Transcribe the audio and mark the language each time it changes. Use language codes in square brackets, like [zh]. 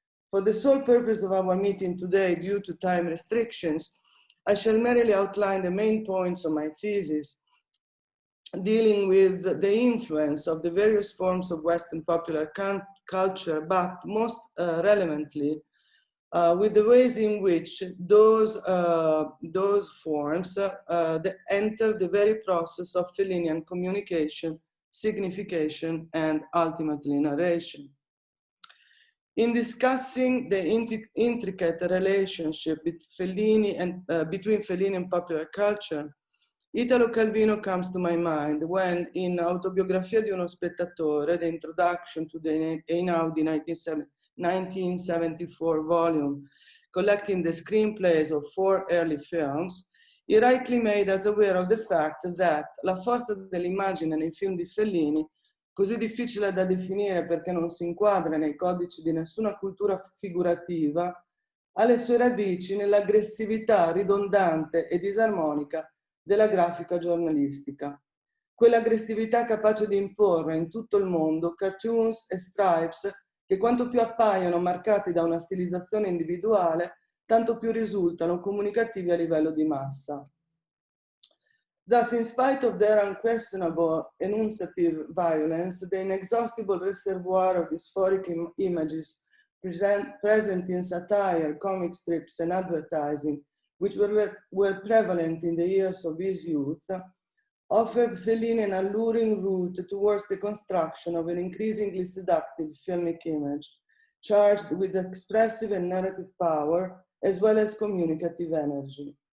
[en] For the sole purpose of our meeting today, due to time restrictions, I shall merely outline the main points of my thesis, dealing with the influence of the various forms of Western popular culture, but most relevantly, with the ways in which those forms enter the very process of Fellinian communication, signification, and ultimately narration. In discussing the intricate relationship between Fellini and popular culture, Italo Calvino comes to my mind when, in Autobiografia di uno spettatore, the introduction to the Einaudi 1974 volume, collecting the screenplays of 4 early films, he rightly made us aware of the fact that [it] la forza dell'immagine nei film di Fellini, così difficile da definire perché non si inquadra nei codici di nessuna cultura figurativa, ha le sue radici nell'aggressività ridondante e disarmonica della grafica giornalistica. Quell'aggressività capace di imporre in tutto il mondo cartoons e stripes che quanto più appaiono marcati da una stilizzazione individuale, tanto più risultano comunicativi a livello di massa. [en] Thus, in spite of their unquestionable enunciative violence, the inexhaustible reservoir of dysphoric images present in satire, comic strips, and advertising, which were prevalent in the years of his youth, offered Fellini an alluring route towards the construction of an increasingly seductive filmic image, charged with expressive and narrative power, as well as communicative energy.